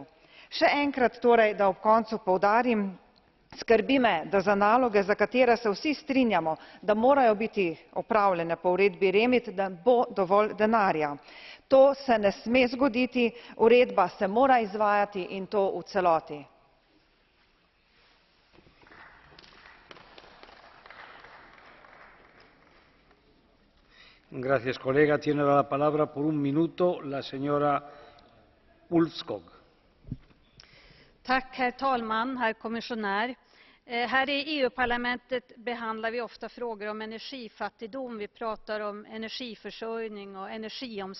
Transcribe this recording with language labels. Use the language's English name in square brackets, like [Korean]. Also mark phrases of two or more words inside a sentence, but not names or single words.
[Slovenian] Še enkrat torej, da ob koncu poudarim, skrbi me, da za naloge, za katere se vsi strinjamo, da morajo biti opravljene po uredbi REMIT, da bo dovolj denarja. To se ne sme zgoditi, uredba se mora izvajati in to v celoti. [Spanish] Gracias, colega. Tiene la palabra por un minuto la señora Ulvskog. [Swedish] Tack, herr talman, herr kommissionär. Här i EU-parlamentet behandlar vi ofta frågor om energifattigdom. Vi pratar om energiförsörjning och energiomställning.